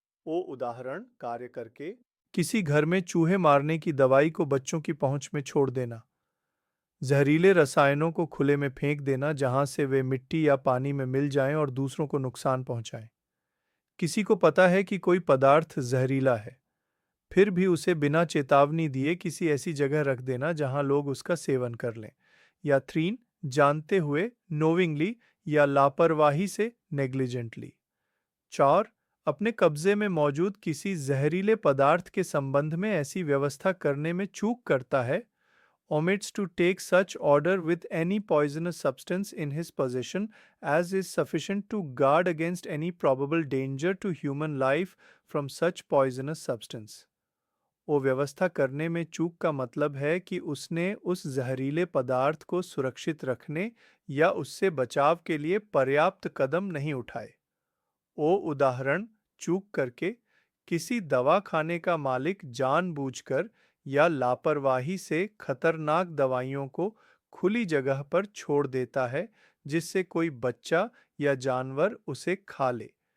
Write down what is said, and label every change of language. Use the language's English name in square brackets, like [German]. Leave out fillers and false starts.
[Hindi] ओ, उदाहरण, कार्य करके किसी घर में चूहे मारने की दवाई को बच्चों की पहुंच में छोड़ देना, जहरीले रसायनों को खुले में फेंक देना जहां से वे मिट्टी या पानी में मिल जाएं और दूसरों को नुकसान पहुंचाएं। किसी को पता है कि कोई पदार्थ जहरीला है, फिर भी उसे बिना चेतावनी दिए किसी ऐसी जगह रख देना जहां लोग उसका सेवन कर लें। या थ्रीन, जानते हुए, नोविंगली या लापरवाही से नेग्लिजेंटली। चार, अपने कब्जे में मौजूद किसी जहरीले पदार्थ के संबंध में ऐसी व्यवस्था करने में चूक करता है, [English] omits to take such order with any poisonous substance in his possession as is sufficient to guard against any probable danger to human life from such poisonous substance। [Hindi] वो व्यवस्था करने में चूक का मतलब है कि उसने उस जहरीले पदार्थ को सुरक्षित रखने या उससे बचाव के लिए पर्याप्त कदम नहीं उठाए। ओ, उदाहरण, चूक करके किसी दवा खाने का मालिक जानबूझकर या लापरवाही से खतरनाक दवाइयों को खुली जगह पर छोड़ देता है जिससे कोई बच्चा या जानवर उसे खा ले।